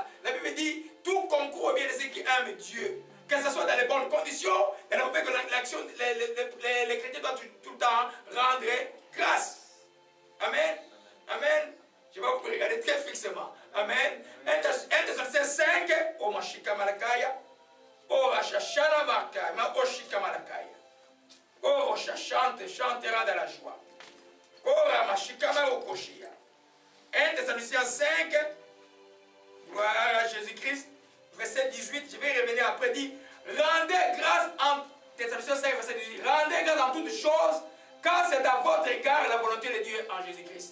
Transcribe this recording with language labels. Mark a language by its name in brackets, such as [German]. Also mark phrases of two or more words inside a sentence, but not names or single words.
[French] La Bible dit, tout concourt au bien de ceux qui aiment Dieu. Que ce soit dans les bonnes conditions, et on fait que l'action, les chrétiens doivent tout le temps rendre grâce. Amen. Amen. Je vais vous regarder très fixement. Amen. 1 Thessaloniciens 5, O Mashika Malakaya, O Rachachana Markaya, Ma Oshika Malakaya. O Rocha chantera dans la joie. O Ramashika Marokoshia. 1 Thessaloniciens 5, gloire à Jésus-Christ, verset 18, je vais revenir après, dit, rendez grâce en Thessaloniciens 5, verset 18, rendez grâce en toutes choses, car c'est à votre égard la volonté de Dieu en Jésus-Christ.